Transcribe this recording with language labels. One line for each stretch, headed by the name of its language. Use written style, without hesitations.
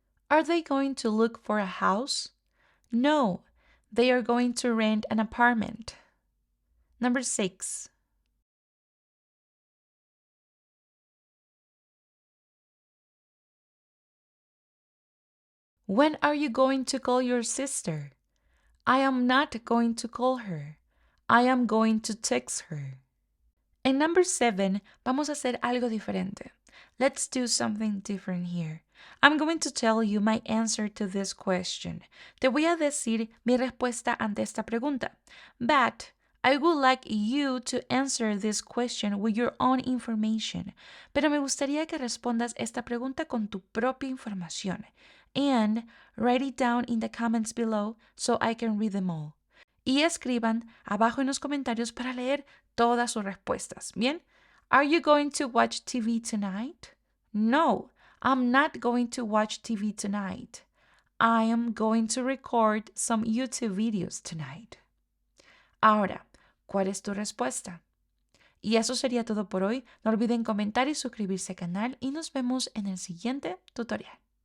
English: Are they going to look for a house? No, they are going to rent an apartment. Number 6. When are you going to call your sister? I am not going to call her. I am going to text her.
Spanish: En
English: number 7,
Spanish: vamos a hacer algo diferente.
English: Let's do something different here. I'm going to tell you my answer to this question.
Spanish: Te voy a decir mi respuesta ante esta pregunta.
English: But I would like you to answer this question with your own information.
Spanish: Pero me gustaría que respondas esta pregunta con tu propia información.
English: And write it down in the comments below so I can read them all.
Spanish: Y escriban abajo en los comentarios para leer todas sus respuestas. Bien,
English: are you going to watch TV tonight? No, I'm not going to watch TV tonight. I am going to record some YouTube videos tonight.
Spanish: Ahora, ¿cuál es tu respuesta? Y eso sería todo por hoy. No olviden comentar y suscribirse al canal y nos vemos en el siguiente tutorial.